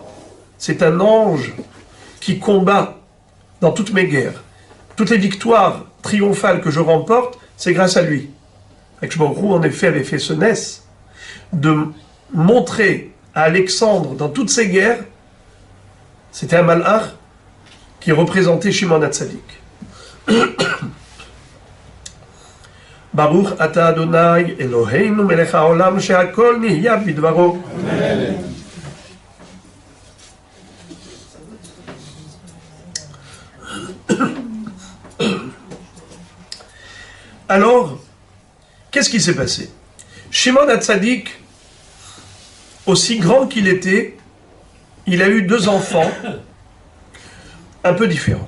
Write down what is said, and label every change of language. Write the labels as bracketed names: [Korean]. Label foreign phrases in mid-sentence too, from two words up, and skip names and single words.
[French] C'est un ange qui combat dans toutes mes guerres. Toutes les victoires triomphales que je remporte, c'est grâce à lui. » Akshbaruch Hu, en effet, avait fait ce nes de montrer à Alexandre, dans toutes ses guerres, c'était un malach qui représentait Shimon HaTzadik. [Hebrew] ברוך אתה אדוני אלוהינו מלך העולם שהכל נהיה בדברו. [French] Alors, qu'est-ce qui s'est passé? Shimon HaTzadik, aussi grand qu'il était, il a eu 2 enfants un peu différents.